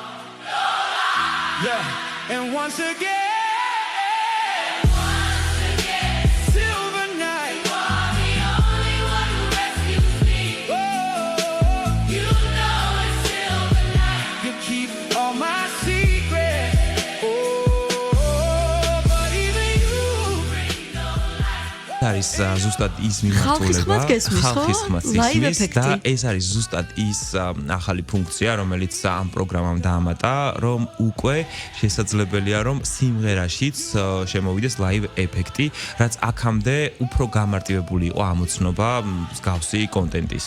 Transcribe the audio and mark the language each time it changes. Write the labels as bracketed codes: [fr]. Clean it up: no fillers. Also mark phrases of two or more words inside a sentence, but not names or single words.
[en] Yeah, and once again, silver night. You are the only one who rescues me. You know it's silver night. You keep all my secrets. But even you bring no light. [ka] არის ზუსტად ის მიმართულება, ხალხის ხმაც ისმის და ეს არის ზუსტად ის ახალი ფუნქცია, რომელიც ამ პროგრამამ დაამატა, რომ უკვე შესაძლებელია, რომ სიმღერაშიც შემოვიდეს live ეფექტი, რაც აქამდე უფრო გამარტივებული იყო ამოცნობა მსგავსი კონტენტის.